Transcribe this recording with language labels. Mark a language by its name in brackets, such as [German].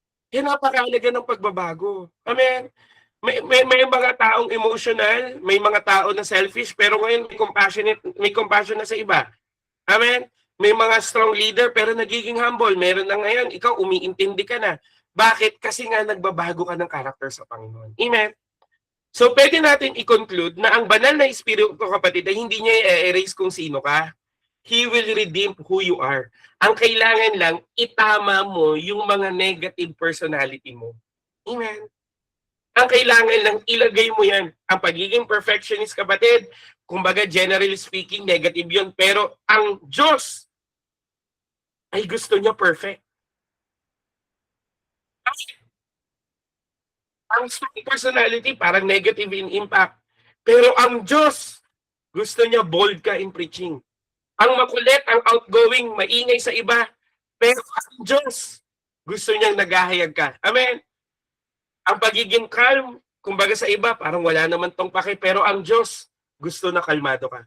[Filipino] Kaya napakahalaga ng pagbabago. Amen. May mga taong emotional, may mga tao na selfish, pero ngayon may compassion na sa iba. Amen. May mga strong leader pero nagiging humble. Meron na ngayon, ikaw umiintindi ka na. Bakit? Kasi nga nagbabago ka ng character sa Panginoon. Amen. So pwede natin i-conclude na ang banal na espiritu ko kapatid ay hindi niya i-erase kung sino ka. [English] He will redeem who you are. [Filipino] Ang kailangan lang, itama mo yung mga negative personality mo. Amen. Ang kailangan lang, ilagay mo yan. Ang pagiging perfectionist kapatid, kumbaga generally speaking, negative yun. Pero ang Diyos ay gusto niya perfect. Ang strong personality, parang negative in impact. Pero ang Diyos, gusto niya bold ka in preaching. Ang makulit, ang outgoing, maingay sa iba. Pero ang Diyos, gusto niyang naghahayag ka. Amen? Ang pagiging calm, kumbaga sa iba, parang wala naman tong pake. Pero ang Diyos, gusto na kalmado ka.